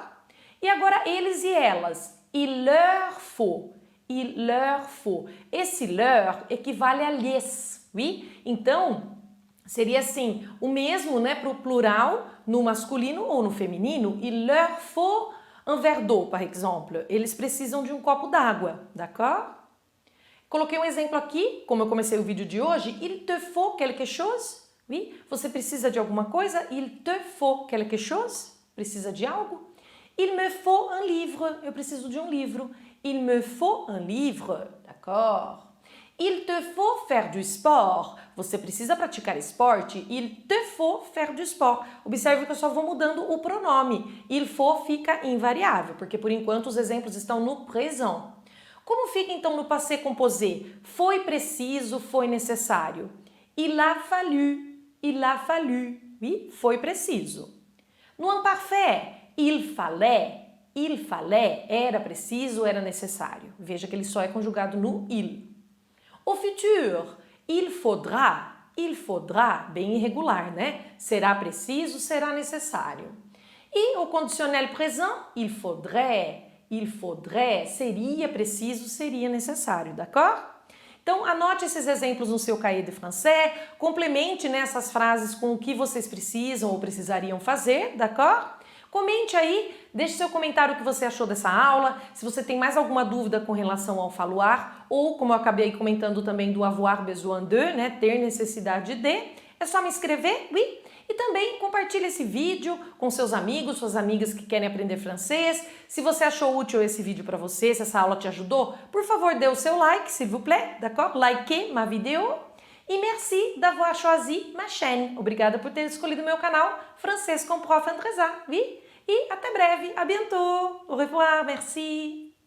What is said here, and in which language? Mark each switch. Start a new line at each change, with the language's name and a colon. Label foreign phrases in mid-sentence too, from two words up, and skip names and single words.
Portuguese: E agora eles e elas,
French: il leur faut, il leur faut.
Portuguese: Esse leur equivale a lhes, oui? Então, seria assim, o mesmo, né, para o plural, no masculino ou no feminino,
French: il leur faut un verre d'eau, par exemple.
Portuguese: Eles precisam de um copo d'água, d'accord? Coloquei um exemplo aqui, como eu comecei o vídeo de hoje,
French: il te faut quelque chose? Oui?
Portuguese: Você precisa de alguma coisa?
French: Il te faut quelque chose?
Portuguese: Precisa de algo?
French: Il me faut un livre.
Portuguese: Eu preciso de um livro.
French: Il me faut un livre, d'accord? Il te faut faire du sport.
Portuguese: Você precisa praticar esporte.
French: Il te faut faire du sport.
Portuguese: Observe que eu só vou mudando o pronome.
French: Il faut
Portuguese: fica invariável, porque por enquanto os exemplos estão no présent. Como fica então no
French: passé composé?
Portuguese: Foi preciso, foi necessário.
French: Il a fallu, il a fallu. Oui,
Portuguese: foi preciso.
French: No imparfait, il fallait, Il fallait,
Portuguese: era preciso, era necessário. Veja que ele só é conjugado no il.
French: Au futur, il faudra,
Portuguese: bem irregular, né? Será preciso, será necessário. E o
French: conditionnel présent, il faudrait,
Portuguese: seria preciso, seria necessário, d'accord? Então, anote esses exemplos no seu
French: cahier de français,
Portuguese: complemente nessas frases com o que vocês precisam ou precisariam fazer, d'accord? Comente aí, deixe seu comentário o que você achou dessa aula, se você tem mais alguma dúvida com relação ao falar, ou como eu acabei comentando também do
French: avoir besoin de,
Portuguese: né, ter necessidade de, é só me escrever, oui? E também compartilhe esse vídeo com seus amigos, suas amigas que querem aprender francês. Se você achou útil esse vídeo para você, se essa aula te ajudou, por favor, dê o seu like,
French: s'il vous plaît, d'accord? Likez ma vidéo. E merci d'avoir choisi ma chaîne.
Portuguese: Obrigada por ter escolhido meu canal Francês com Prof. Andresa, oui? E até breve,
French: à bientôt. Au revoir, merci.